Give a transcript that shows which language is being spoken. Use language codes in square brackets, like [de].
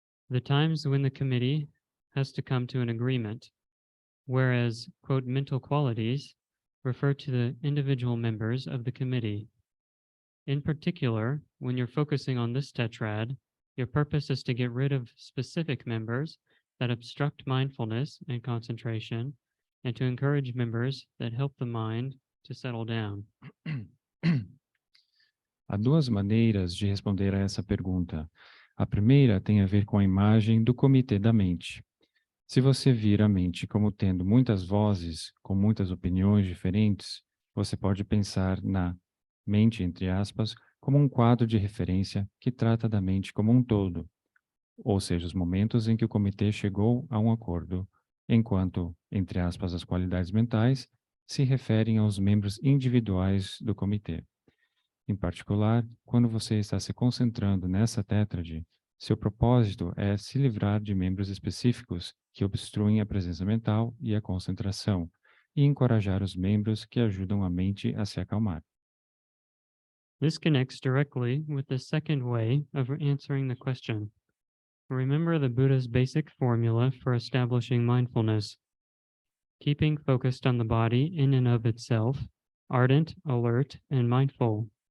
[en] The times when the committee has to come to an agreement, whereas, quote, mental qualities refer to the individual members of the committee. In particular, when you're focusing on this tetrad, your purpose is to get rid of specific members that obstruct mindfulness and concentration, and to encourage members that help the mind to settle down. [pt] Há 2 maneiras de responder a essa pergunta. A primeira tem a ver com a imagem do comitê da mente. Se você vir a mente como tendo muitas vozes, com muitas opiniões diferentes, você pode pensar na mente, entre aspas, como um quadro de referência que trata da mente como um todo, ou seja, os momentos em que o comitê chegou a um acordo, enquanto, entre aspas, as qualidades mentais se referem aos membros individuais do comitê. Em particular, quando você está se concentrando nessa tétrade, seu propósito é se livrar de membros específicos que obstruem a presença mental e a concentração, e encorajar os membros que ajudam a mente a se acalmar. [en] This connects directly with the second way of answering the question. Remember the Buddha's basic formula for establishing mindfulness. Keeping focused on the body in and of itself, ardent, alert, and mindful.